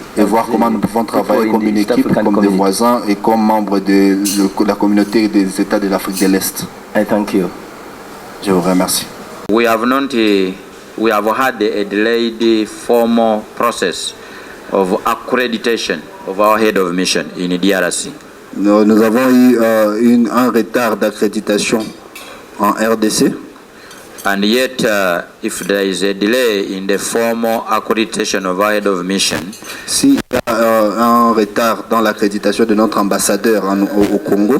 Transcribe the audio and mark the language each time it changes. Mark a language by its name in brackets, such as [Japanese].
[French] Et voir comment nous pouvons travailler comme une équipe, comme des voisins et comme membres de la communauté des États de l'Afrique de l'Est. [English] I thank you. [French] Je vous remercie. [English] We have had a delayed formal process of accreditation of our head of mission in DRC. [French] Nous avons eu un retard d'accréditation en RDC. [English] And yet, if there is a delay in the formal accreditation of our head of mission, [French] s'il y a un retard dans l'accréditation de notre ambassadeur au Congo,